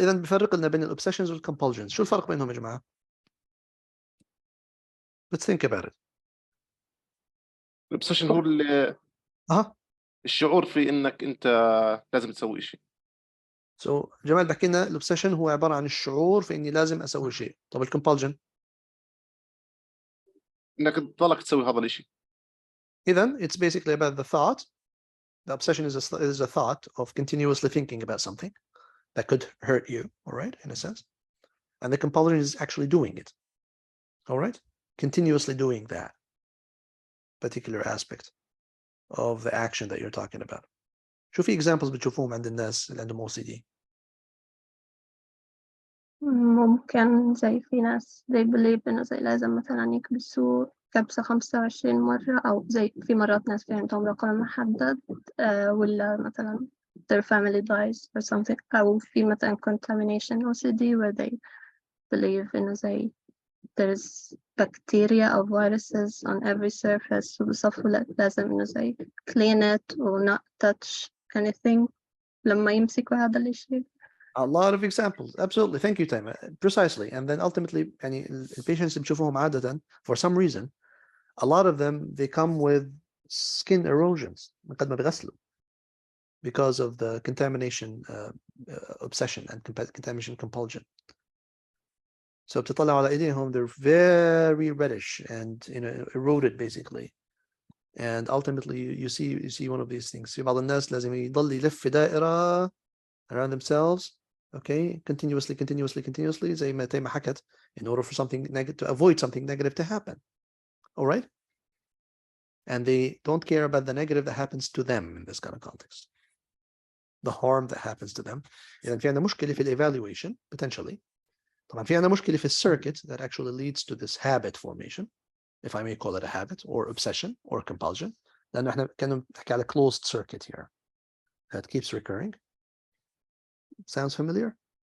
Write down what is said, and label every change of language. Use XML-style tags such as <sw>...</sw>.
<ar>اذا بفرق لنا بين الاوبسيشنز والكومبulsions. شو الفرق بينهم يا جماعه؟</ar> <en>Let's think about it.</en> <ar>الاوبسيشن هو الشعور في انك انت لازم تسوي شيء. So جمال بحكي لنا الاوبسيشن هو عباره عن الشعور في اني لازم اسوي شيء. طب الكومبulsion؟ انك تضلك تسوي هذا الشيء.</ar> <en>اذا it's basically about the thought. The obsession is a thought of continuously thinking about something that could hurt you, all right, in a sense. And the compulsion is actually doing it, all right, continuously doing that particular aspect of the action that you're talking about.</en> <ar>شو في examples بتشوفوهم عند الناس اللي عندهم OCD؟ ممكن زي في ناس</ar> <en>they believe</en> <ar>إنه زي لازم مثلا يكبسوا كبسة 25 مرة، أو زي في مرات ناس في عندهم رقم محدد ولا مثلا</ar> <en>their family dies or something،</en> <ar>أو في مثلا</ar> <en>contamination OCD where they believe</en> <ar>إنه زي</ar> <en>there's bacteria or viruses on every surface</en> <ar>وبصفوا لازم إنه زي</ar> <en>clean it or not touch anything</en> <ar>لما يمسكوا هذا الشيء.</ar> <en>A lot of examples. Absolutely. Thank you, Taima. Precisely. And then ultimately, يعني, the patients</en> <ar>بتشوفوهم عادة</ar> <en>for some reason a lot of them, they come with skin erosions</en> <ar>من قد ما بيغسلوا</ar> <en>because of the contamination obsession and contamination compulsion. So</en> <ar>بتطلع على ايديهم,</ar> <en>they're very reddish and eroded basically. And ultimately you see one of these things.</en> <ar>في بعض الناس لازم يضل يلف في دائرة</ar> <en>around themselves, okay, continuously</en> <ar>زي ما حكت,</ar> <en>in order for something negative, to avoid something negative to happen. All right? And they don't care about the negative that happens to them in this kind of context. The harm that happens to them.</en> <ar>إذا في عندنا مشكلة في evaluation potentially. طبعا في عندنا مشكلة في</ar> <en>circuit that actually leads to this habit formation, if I may call it a habit or obsession or compulsion.</en> <ar>لأنه احنا كنا نحكي على</ar> <en>closed circuit here that keeps recurring. Sounds familiar?</en>